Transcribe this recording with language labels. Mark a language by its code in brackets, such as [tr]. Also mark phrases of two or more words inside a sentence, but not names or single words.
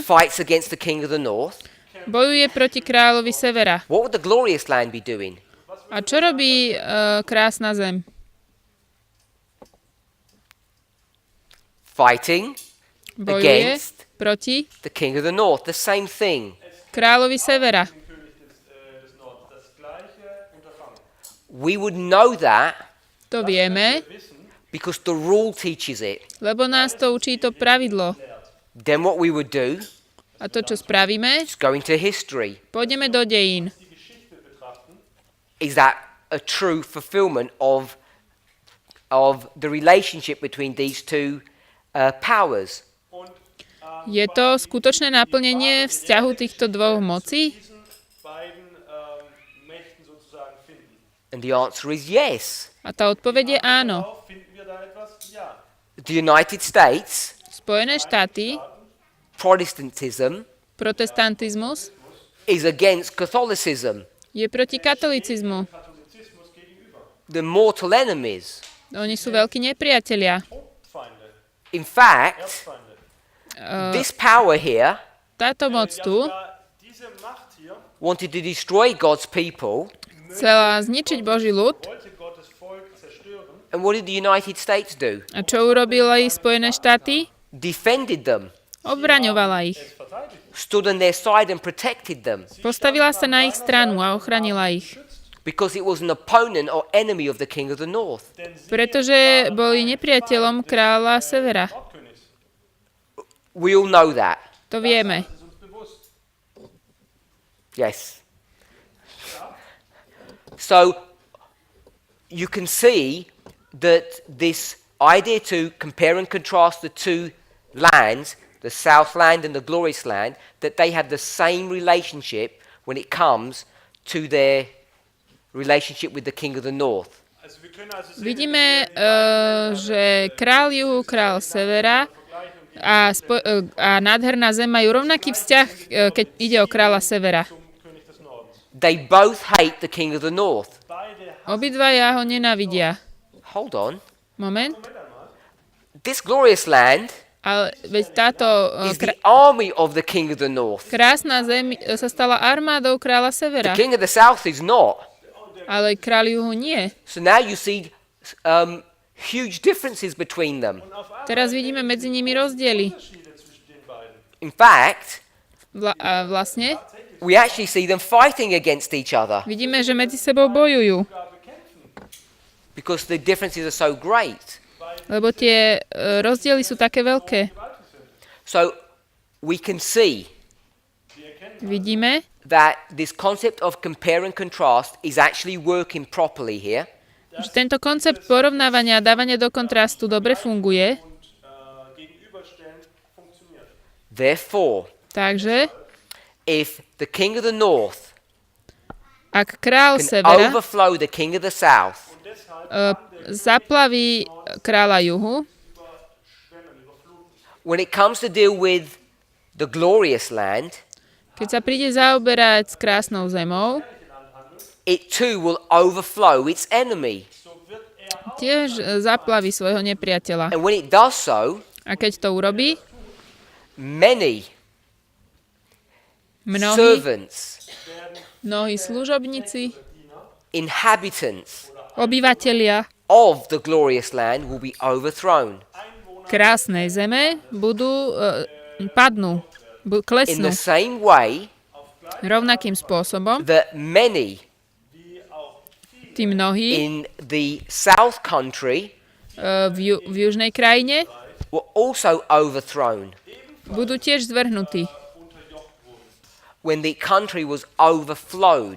[en] fights against the king of the north. [sk] bojuje proti kráľovi severa. [en] What would the glorious land be doing? [sk] A čo robí krásna zem? [en] Fighting [sk] Bojuje [en] against [sk] proti [en] the king of the north. The same thing. [sk] kráľovi severa. [de] König des Nordens. Das Gleiche Unterfangen. [en] We would know that [sk] To vieme, [de] Wissen, [en] because the rule teaches it. [sk] lebo nás to učí to pravidlo. [en] Then what we would do [sk] A to, čo spravíme, [en] is go into history. [sk] pôjdeme do dejín. [de] die Geschichte betrachten, [en] Is that a true fulfillment of the relationship between these two powers? [de] und [sk] Je to skutočné naplnenie vzťahu týchto dvoch mocí? [de] diesen beiden Mächten sozusagen finden. [en] And the answer is yes. [sk] A tá odpoveď je áno. [de] Darauf finden wir da etwas? Ja. [en] The United States, [sk] Spojené štáty, [en] Protestantism, [sk] protestantizmus, [en] is against Catholicism, [sk] je proti katolicizmu. [de] Katholizismus gegenüber. [en] the mortal enemies. [sk] Oni sú veľkí nepriatelia. [de] Hauptfeinde, [en] In fact, [de] Erzfeinde. [en] this power here [sk] Táto moc tu [de] Ja, diese Macht hier [en] wanted to destroy God's people, [sk] chcela zničiť Boží ľud. [de] wollte Gottes Volk zerstören. [en] and what did the United States do? [sk] A čo urobili Spojené štáty? [en] Defended them, [sk] Obraňovala ich. [de] Es verteidigt. [en] stood on their side and protected them, [sk] Postavila sa na ich stranu a ochránila ich. [en] because it was an opponent or enemy of the king of the north. [de] Denn sie [sk] Pretože boli nepriateľom kráľa severa. [de] Nordkönigs. [en] We all know that. [sk] To vieme. [de] Das ist uns bewusst. [en] Yes. So you can see that this idea to compare and contrast the two lands, the south land and the glorious land, that they have the same relationship when it comes to their relationship with the king of the north. [de] Also wir können also sehen, [sk] Vidíme, že kráľ juhu, kráľ severa a nádherná zem majú rovnaký vzťah, keď ide o kráľa severa. [de] zum König des Nordens. [en] They both hate the king of the north. [de] Beide [sk] Obidvaja ho nenávidia. [en] Hold on. [sk] Moment. [en] This glorious land [sk] Ale veď táto [en] is the army of the king of the north. [sk] krásna zem sa stala armádou kráľa severa, [en] The king of the south is not. [sk] ale kráľ juhu nie. [en] So now you see huge differences between them. [sk] Teraz vidíme medzi nimi rozdiely. [de] Unterschiede zwischen den beiden. [en] In fact, [sk] A vlastne [en] we actually see them fighting against each other [sk] vidíme, že medzi sebou bojujú, [en] because the differences are so great. [sk] lebo tie rozdiely sú také veľké. [en] So we can see [sk] Vidíme, [en] that this concept of compare and contrast is actually working properly here. [sk] že tento koncept porovnávania a dávania do kontrastu dobre funguje. [de] Und gegenüberstellen funktioniert. [en] Therefore, [sk] Takže, [en] if the king of the north [sk] ak král [en] can [sk] severa [en] overflow the king of the south, [sk] zaplaví kráľa juhu, [en] when it comes to deal with the glorious land, [sk] keď sa príde zaoberať s krásnou zemou, [en] it too will overflow its enemy. [sk] tiež zaplaví svojho nepriateľa. [en] And when it does so, [sk] A keď to urobí, [en] many [sk] mnohí služobníci, [en] inhabitants [sk] obyvatelia [en] of the glorious land will be overthrown. [sk] krásnej zeme padnú, [en] In [sk] klesnú [en] the same way [sk] rovnakým spôsobom. [en] that many [sk] Tí mnohí [en] in the south country [sk] v južnej krajine [en] were also overthrown [sk] budú tiež zvrhnutí, [en] when the country was overflowed.